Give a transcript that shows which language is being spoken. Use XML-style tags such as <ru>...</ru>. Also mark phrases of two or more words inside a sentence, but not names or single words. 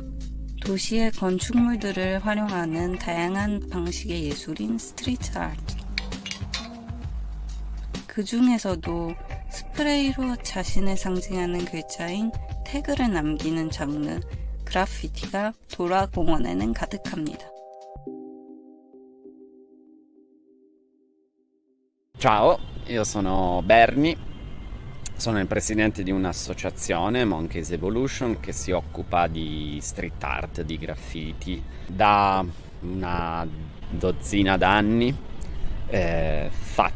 <ko>도시의 건축물들을 활용하는 다양한 방식의 예술인 스트리트 아트. 그 중에서도 스프레이로 자신을 상징하는 글자인 태그를 남기는 장르, 그래피티가 도라 공원에는 가득합니다.</ko> <it>Ciao, io sono Berni, sono il presidente di un'associazione, Monkeys Evolution, che si occupa di</it> <en>street art,</en> <it>di graffiti da una dozzina d'anni.</it>